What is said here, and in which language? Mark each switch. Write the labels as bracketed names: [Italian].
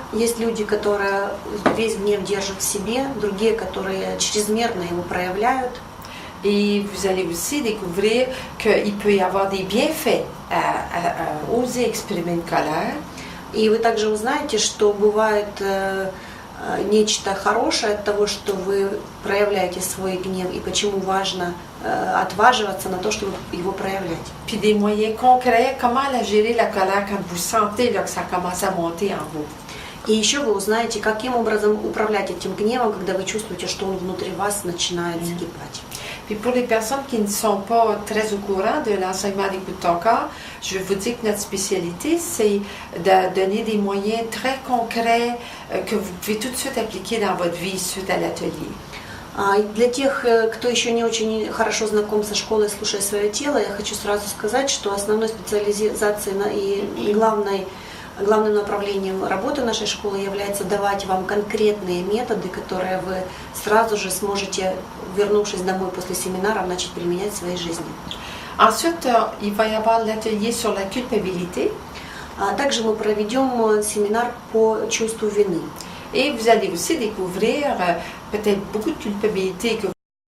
[Russian] Есть люди, которые весь гнев держат в себе, другие, которые чрезмерно его проявляют. [French] Et vous allez aussi découvrir qu'il peut y avoir des bienfaits à oser exprimer une colère. [Russian] И вы также узнаете, что бывает нечто хорошее от того, что вы проявляете свой гнев, и почему важно отваживаться на то, чтобы его проявлять. [French] Puis des moyens concrets, comment gérer la colère quand vous sentez que ça commence à monter en vous. [Russian] И еще вы узнаете, каким образом управлять этим гневом, когда вы чувствуете, что он внутри вас начинает закипать. [French] Puis pour les personnes qui ne sont pas très au courant de l'enseignement d'écoute ton corps, je vais vous dire que notre spécialité, c'est de donner des moyens très concrets que vous pouvez tout de suite appliquer dans votre vie suite à l'atelier. [Russian] И для тех, кто еще не очень хорошо знаком со школой «Слушай свое тело», я хочу сразу сказать, что основной специализацией и главным направлением работы нашей школы является давать вам конкретные методы, которые вы сразу же сможете, вернувшись домой после семинара, начать применять в своей жизни. [French] Ensuite, il va y avoir l'atelier sur la culpabilité. [Russian] Также мы проведем семинар по чувству вины. [French] Et vous allez aussi découvrir peut-être beaucoup de culpabilité que